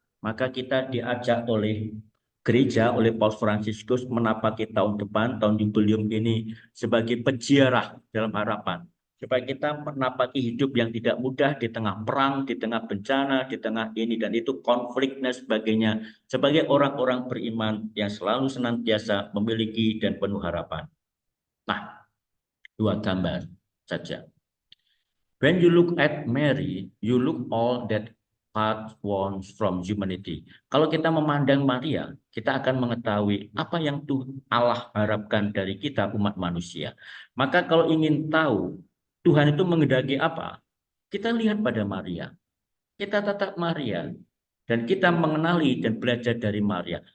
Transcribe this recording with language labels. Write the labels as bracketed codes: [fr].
[id] Maka kita diajak oleh gereja, oleh Paus Fransiskus menapaki tahun depan, tahun jubileum ini sebagai peziarah dalam harapan. Supaya kita menapaki hidup yang tidak mudah di tengah perang, di tengah bencana, di tengah ini dan itu, konflik dan sebagainya. Sebagai orang-orang beriman yang selalu senantiasa memiliki dan penuh harapan. Nah, dua gambar saja. [en] When you look at Mary, you look all that God wants from humanity. [id] Kalau kita memandang Maria, kita akan mengetahui apa yang Allah harapkan dari kita umat manusia. Maka kalau ingin tahu Tuhan itu menghendaki apa, kita lihat pada Maria. Kita tatap Maria dan kita mengenali dan belajar dari Maria.